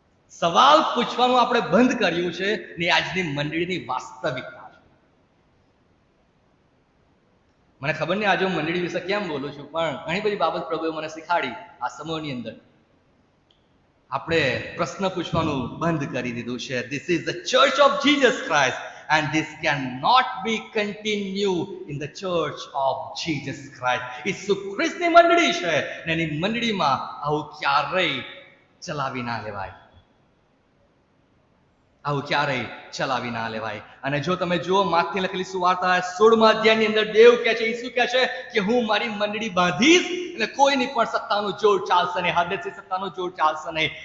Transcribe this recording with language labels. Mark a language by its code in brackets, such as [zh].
[gu] સવાલ પૂછવાનું આપણે બંધ કર્યું છે ને આજની મંડળીની વાસ્તવિકતા છે. મને ખબર નહીં આજે હું મંડળી વિશે કેમ બોલું છું, પણ ઘણી બધી બાબત પ્રભુએ મને શીખાડી આ સમયની અંદર. આપણે પ્રશ્ન પૂછવાનું બંધ કરી દીધું છે. [en] This is the church of Jesus Christ. and this cannot be continued in the church of Jesus Christ. [gu] ઈસુ ખ્રિસ્તની મંડળી છે ને એની મંડળીમાં આવું ક્યારેય ચલાવી ના લેવાય, આવું ક્યારેય ચલાવી ના લેવાય. અને જો તમે જુઓ માથની લખેલી સુવાર્તા 16મા અધ્યાયની અંદર દેવ કહે છે, ઈસુ કહે છે કે હું મારી મંડળી બાંધીશ એટલે કોઈની પણ સત્તાનું જોર ચાલશે નહીં, હાદેસી સત્તાનું જોર ચાલશે નહીં.